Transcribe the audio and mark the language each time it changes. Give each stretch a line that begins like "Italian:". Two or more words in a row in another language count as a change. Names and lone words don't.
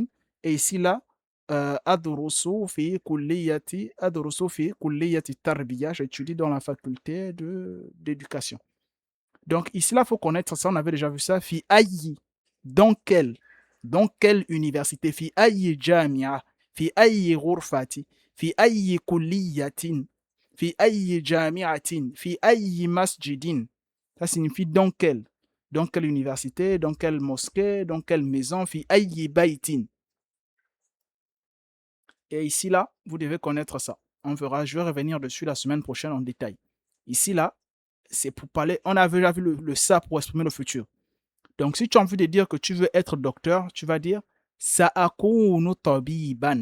French: Et ici, là,
Arabic: أدرس في كلية التربية.
French: J'étudie dans la faculté d'éducation. Donc ici, là, il faut connaître ça. On avait déjà vu ça.
Arabic: في أي.
French: Dans quelle université?
Arabic: في أي جامعة. في أي غرفةِ. في أي كليةٍ. في أي جامعةٍ. في أي مسجدٍ.
French: Ça signifie dans quelle université, dans quelle mosquée, dans quelle maison.
Arabic: في أي بيتٍ.
French: Et ici, là, vous devez connaître ça. Je vais revenir dessus la semaine prochaine en détail. Ici, là, c'est pour parler. On avait déjà vu le ça pour exprimer le futur. Donc, si tu as envie de dire que tu veux être docteur, tu vas dire
Arabic: سأكون طبيبًا.